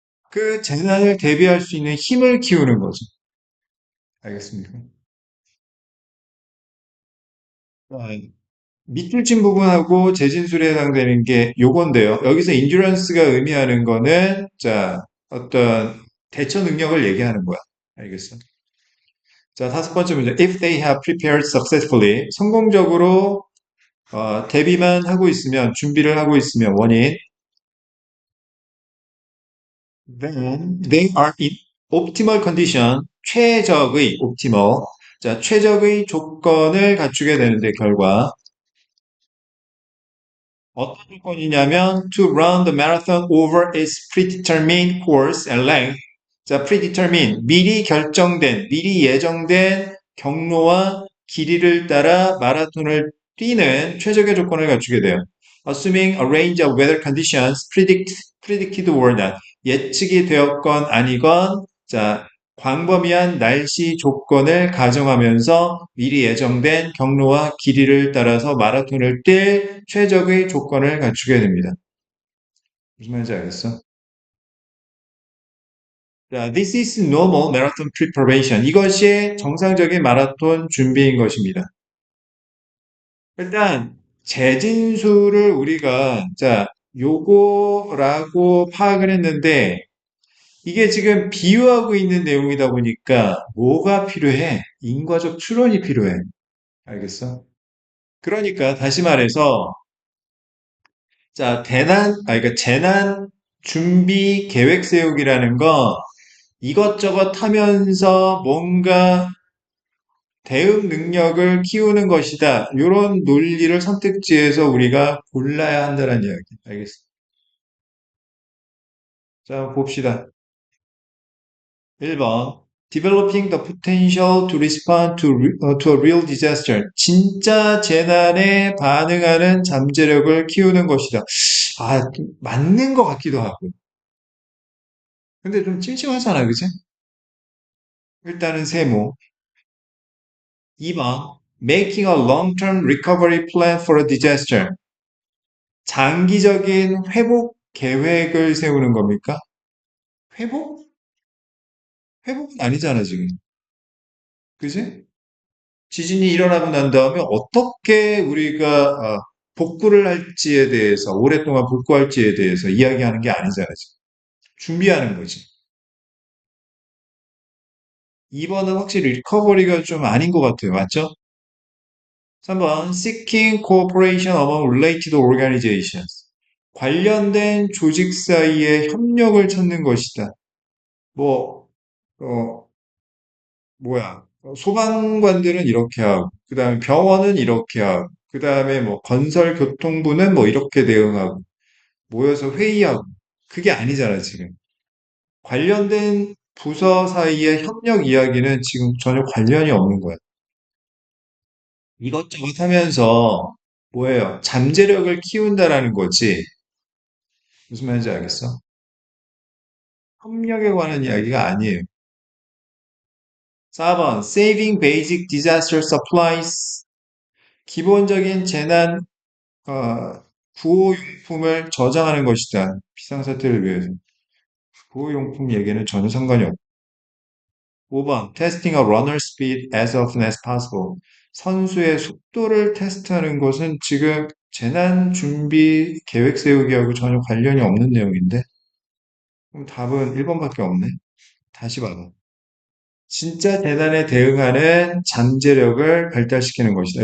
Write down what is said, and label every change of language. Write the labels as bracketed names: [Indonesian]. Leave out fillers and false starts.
[Korean] 그 재난을 대비할 수 있는 힘을 키우는 거죠. 알겠습니까? 자, 밑줄진 부분하고 재진술에 해당되는 게 요건데요. 여기서 endurance가 의미하는 거는 자, 어떤 대처 능력을 얘기하는 거야. 알겠어? 자, 다섯 번째 문제. [English] If they have prepared successfully, [Korean] 성공적으로 대비만 하고 있으면, 준비를 하고 있으면 원인, [English] then they are in optimal condition, 최적의 optimal, [Korean] 자, 최적의 조건을 갖추게 되는데 결과 어떤 조건이냐면 [English] to run the marathon over its predetermined course and length. [Korean] 자, predetermined 미리 예정된 경로와 길이를 따라 마라톤을 뛰는 최적의 조건을 갖추게 돼요. [English] Assuming a range of weather conditions predicted or not. [Korean] 예측이 되었건 아니건 자, 광범위한 날씨 조건을 가정하면서 미리 예정된 경로와 길이를 따라서 마라톤을 뛸 최적의 조건을 갖추게 됩니다. 무슨 말인지 알겠어? [English] 자, this is normal marathon preparation. [Korean] 이것이 정상적인 마라톤 준비인 것입니다. 일단 재진수를 우리가 자, 요거라고 파악을 했는데 이게 지금 비유하고 있는 내용이다 보니까 뭐가 필요해? 인과적 추론이 필요해. 알겠어? 그러니까 다시 말해서 자, 그러니까 재난 준비 계획 세우기라는 거 이것저것 하면서 뭔가 대응 능력을 키우는 것이다. 이런 논리를 선택지에서 우리가 골라야 한다는 이야기. 알겠어? 자, 봅시다. 1번. [English] Developing the potential to respond to a real disaster. [Korean] 진짜 재난에 반응하는 잠재력을 키우는 것이다. 아, 맞는 것 같기도 하고. 근데 좀 찜찜하잖아, 그치? 일단은 세모. 2번. [English] Making a long-term recovery plan for a disaster. [Korean] 장기적인 회복 계획을 세우는 겁니까? 회복? 회복은 아니잖아, 지금. 그지? 지진이 일어나고 난 다음에 어떻게 우리가 복구를 할지에 대해서, 오랫동안 복구할지에 대해서 이야기하는 게 아니잖아, 지금. 준비하는 거지. 2번은 확실히 리커버리가 좀 아닌 것 같아요. 맞죠? 3번, [English] seeking cooperation among related organizations. [Korean] 관련된 조직 사이의 협력을 찾는 것이다. 뭐, 어, 뭐야. 소방관들은 이렇게 하고, 그 다음에 병원은 이렇게 하고, 그 다음에 뭐 건설교통부는 뭐 이렇게 대응하고, 모여서 회의하고. 그게 아니잖아, 지금. 관련된 부서 사이의 협력 이야기는 지금 전혀 관련이 없는 거야. 이것저것 하면서 뭐예요? 잠재력을 키운다라는 거지. 무슨 말인지 알겠어? 협력에 관한 이야기가 아니에요. 4번, [English] saving basic disaster supplies. [Korean] 기본적인 재난 구호용품을 저장하는 것이다. 비상사태를 위해서. 구호용품 얘기는 전혀 상관이 없고. 5번, [English] testing a runner speed as often as possible. [Korean] 선수의 속도를 테스트하는 것은 지금 재난 준비 계획 세우기하고 전혀 관련이 없는 내용인데? 그럼 답은 1번밖에 없네. 다시 봐봐. 진짜 재난에 대응하는 잠재력을 발달시키는 것이다.